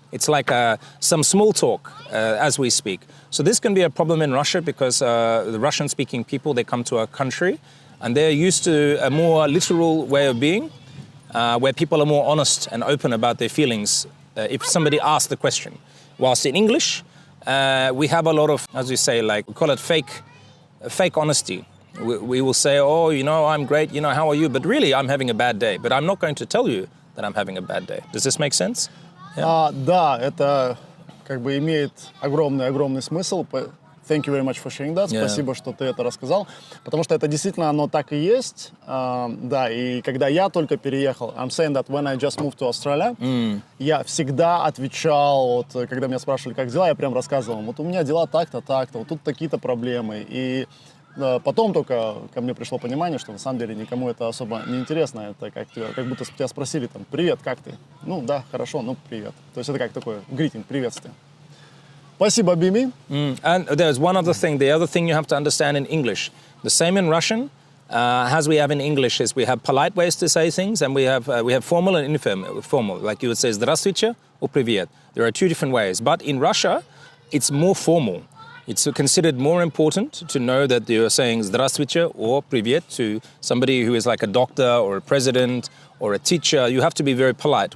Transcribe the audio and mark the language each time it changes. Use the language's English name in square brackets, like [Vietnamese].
[English] It's like some small talk as we speak. So this can be a problem in Russia because the Russian-speaking people, they come to our country and they're used to a more literal way of being where people are more honest and open about their feelings if somebody asks the question. Whilst in English, we have a lot of, as we say, like, we call it fake honesty. We will say, oh, you know, I'm great, you know, how are you? But really, I'm having a bad day. But I'm not going to tell you that I'm having a bad day. Does this make sense? [Russian] Да, это как бы имеет огромный смысл. [English] Thank you very much for sharing that. Yeah. [Russian] Спасибо, что ты это рассказал. Потому что это действительно, оно так и есть. Да, и когда я только переехал, [English] I'm saying that when I just moved to Australia, [Russian] я всегда отвечал, вот, когда меня спрашивали, как дела, я прям рассказывал, вот у меня дела так-то, вот тут такие-то проблемы. И потом только ко мне пришло понимание, что на самом деле никому это особо не интересно. Это как будто тебя спросили, там, привет, как ты? Ну да, хорошо, ну привет. То есть это как такое greeting, приветствие. Спасибо, Бими. [English] And there's one other thing. The other thing you have to understand in English, the same in Russian, as we have in English, is we have polite ways to say things, and we have formal and informal. Like you would say, здравствуйте or привет. There are two different ways. But in Russia, it's more formal. It's considered more important to know that you're saying здравствуйте or привет to somebody who is like a doctor or a president or a teacher. You have to be very polite.